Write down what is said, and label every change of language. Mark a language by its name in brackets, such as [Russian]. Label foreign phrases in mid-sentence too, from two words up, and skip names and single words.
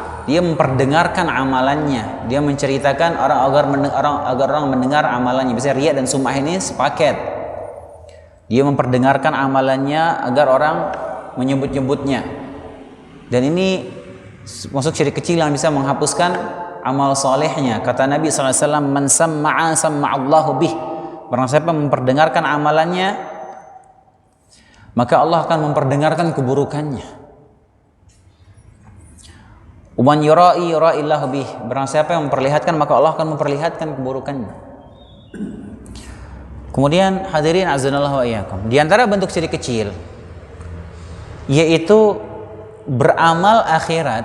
[Indonesian] Dia memperdengarkan amalannya, dia menceritakan agar orang mendengar amalannya. Biasanya riya dan sum'ah ini sepaket. Dia memperdengarkan amalannya agar orang menyebut-nyebutnya. Dan ini masuk syirik kecil yang bisa menghapuskan amal solehnya. Kata Nabi SAW, [Arabic] من سمع سمع الله به. [Indonesian] Barang siapa memperdengarkan amalannya, maka Allah akan memperdengarkan keburukannya. [Arabic] ومن يرائي يرائي الله به. [Indonesian] Barang siapa yang memperlihatkan, maka Allah akan memperlihatkan keburukannya. Kemudian hadirin [Arabic] أعاننا الله وإياكم, [Indonesian] di antara bentuk syirik kecil yaitu beramal akhirat.